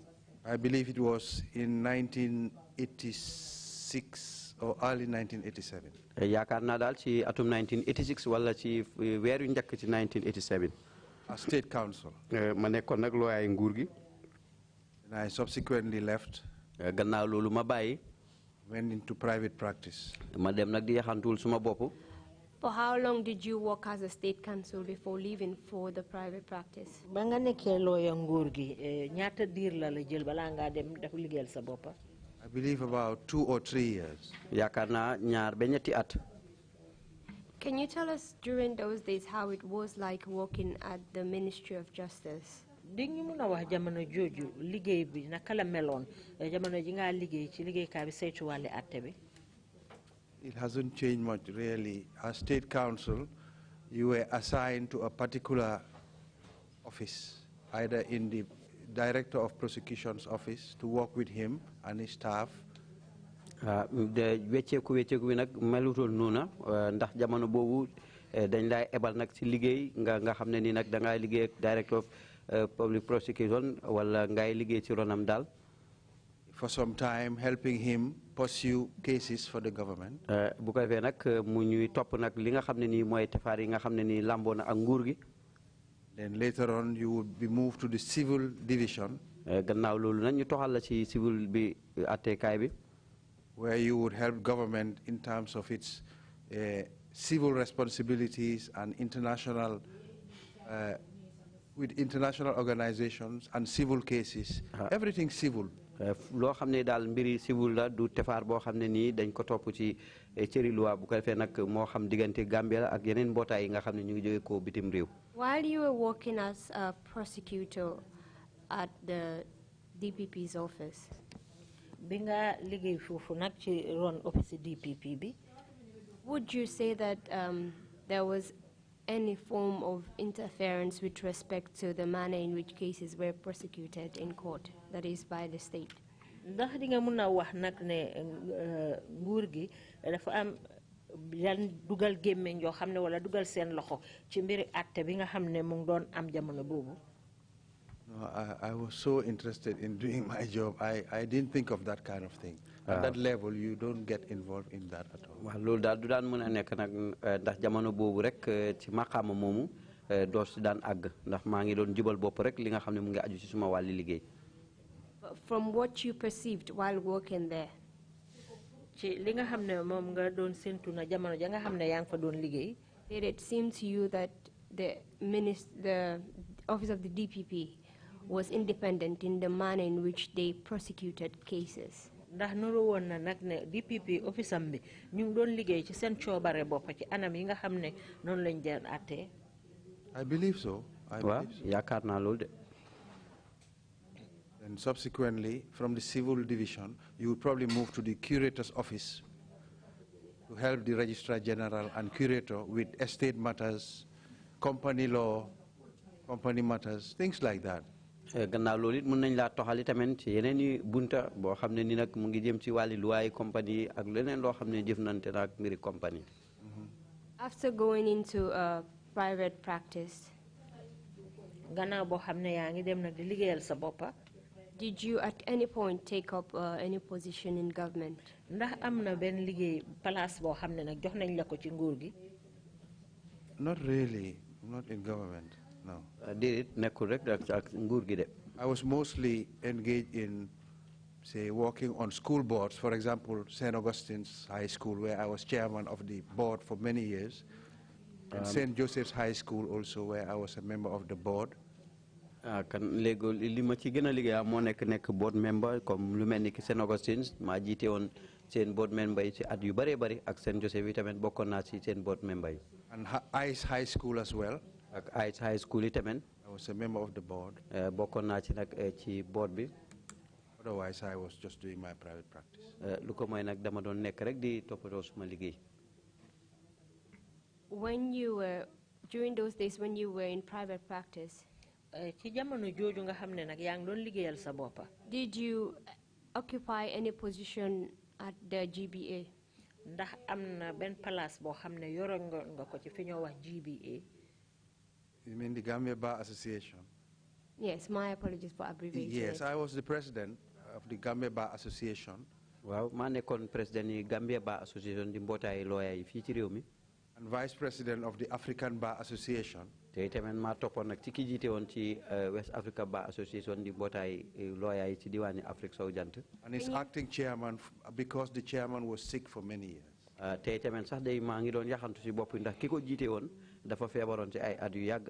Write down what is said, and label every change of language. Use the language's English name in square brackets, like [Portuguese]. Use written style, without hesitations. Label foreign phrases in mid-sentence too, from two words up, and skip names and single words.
[English] I believe it was in 1986 or early 1987. [Wolof] Yaakaar naa daal ci atum 1986 wala ci weer yu njëkk ci 1987. [English] As State Counsel. [Wolof] Ma nekkoon nag loi nguur gi. [English] And I subsequently left. [Wolof] Gannaaw loolu ma bàyyi. [English] Went into private practice. [Wolof] Ma dem nag di yaxantul suma bopp. [English] For how long did you work as a State Counsel before leaving for the private practice? [Wolof] Ba nga nekkee lawyer nguur gi ñaata diir la la jël balaa ngaa dem def liggéeyal sa boppa? [English] I believe about 2 or 3 years. [Wolof] Yaakaar naa ñaar ba ñetti at. [English] Can you tell us during those days how it was like working at the Ministry of Justice? [Wolof] Di ñu mun a wax jamono jooju liggéey bi naka la meloon jamono ji nga liggéey ci liggéeykaay bi saytu wàlli àtte bi? [English] It hasn't changed much really. As State Counsel, you were assigned to a particular office, either in the Director of Prosecution's office to work with him and his staff. [Wolof] De wecceeku bi nag melutoon noona ndax jamono boobu dañ lay ebal nag ci liggéey nga xam ne ni nag da ngay liggéey ak [English] Director of Public Prosecution [Wolof] wala ngay liggéey ci ronam daal. [English] For some time, helping him pursue cases for the government. [Wolof] Bu ko defee nag mu ñuy topp nag li nga xam ne nii mooy tafaar yi nga xam ne nii lamboo na ak nguur gi. [English] Then later on, you would be moved to the civil division. [Wolof] Gannaaw loolu nag ñu toxal la ci civil bi attekaay bi. [English] Where you would help government in terms of its civil responsibilities and international, with international organizations and civil cases, everything civil. [Wolof] Loo xam ne daal mbiri civil la du tefaar boo xam ne nii dañ ko topp ci cëri loi bu ko defee nag moo xam diggante Gambia la ak yeneen mbootaay yi nga xam ne ñu ngi jóge ko bitim réew. [English] While you were working as a prosecutor at the DPP's office, [Wolof] bi nga liggéey foofu nag ci ron office DPP bi, [English] would you say that there was any form of interference with respect to the manner in which cases were prosecuted in court, that is by the state? [Wolof] Ndax di nga mun a wax nag ne nguur gi dafa am yan dugal gémmeñ yoo xam ne wala dugal seen loxo ci mbiri àtte bi nga xam ne mu ngi doon am jamono boobu? [English] No, I was so interested in doing my job. I didn't think of that kind of thing. At that level, you don't get involved in that at all. [Wolof] Waaw loolu daal du daan mën a nekk nag ndax jamono boobu rek ci maqaama moomu doo si daan àgg ndax maa ngi doon jubal bopp rek li nga xam ne mu ngi aju ci suma wàlli liggéey. [English] From what you perceived while working there, [Wolof] ci li nga xam ne moom nga doon séntu na jamono ja nga xam ne yaa ngi fa doon liggéey, [English] did it seem to you that the office of the DPP was independent in the manner in which they prosecuted cases? [Wolof] ndax nuru woon na nag ne DPP office am bi ñu ngi doon liggéey ci seen coobare bopp ci anam yi nga xam ne noonu lañ deen attee. [English] I believe so. [Wolof] waaw yaakaar naa loolu de. [English] And subsequently, from the civil division, you would probably move to the curator's office to help the registrar general and curator with estate matters, company law, company matters, things like that. [Wolof] Gannaaw loolu it mën nañ laa toxali tamit ci yeneen i bunta boo xam ne ni nag mu ngi jëm ci wàlli luwaay compagnie ak leneen loo xam ne jëfnante na ak mbiri compagnie. [English] After going into private practice, [Wolof] gannaaw boo xam ne yaa ngi dem nag di liggéeyal sa boppa, [English] did you at any point take up any position in government? [Wolof] ndax am na benn liggéey place boo xam ne nag jox nañ la ko ci nguur gi? [English] Not really, not in government, no. [Wolof] Déedéet nekkul rek ak nguur gi de. [English] I was mostly engaged in, say, working on school boards. For example, St. Augustine's High School, where I was chairman of the board for many years. And St. Joseph's High School also, where I was a member of the board. [Wolof] Kan léegi li ma ci gën a liggéey moo nekk [English] board member [Wolof] comme lu mel ni ki St. Augustine's maa jiite woon seen [English] board member [Wolof] yi ci at yu bëree bëri ak St. Joseph yi tamit bokkoon naa ci seen [English] board member [Wolof] yi. [English] And ICE High School as well. [Wolof] Ak ICE High School yi tamit. [English] I was a member of the board. [Wolof] Bokkoon naa ci nag ci board bi. [English] Otherwise, I was just doing my private practice. [Wolof] Lu ko mooy nag dama doon nekk rek di toppatoo suma liggéey. [English] When you were, during those days when you were in private practice, [Wolof] ci jamono jooju nga xam ne nag yaa ngi doon liggéeyal sa boppa, [English] did you occupy any position at the GBA? [Wolof] ndax am na benn place boo xam ne yoroon nga ko ci fi ñoo wax GBA? [English] You mean the Gambia Bar Association? Yes, my apologies for abbreviating. Yes, I was the president of the Gambia Bar Association. [Wolof] Waaw maa nekkoon président yi Gambia Bar Association di mbootaay lawyer yi fii ci réew mi. [English] And vice president of the African Bar Association. [Wolof] te tamit maa toppoon nag ci ki jiite woon ci West Africa Bar Association di mbootaay lawyer yi ci diwaani Afrique sowu jant. [English] And his acting chairman because the chairman was sick for many years. [Wolof] te tamit sax day maa ngi doon yaxantu si bopp ndax ki ko jiite woon dafa feebaroon ci ay at yu yàgg.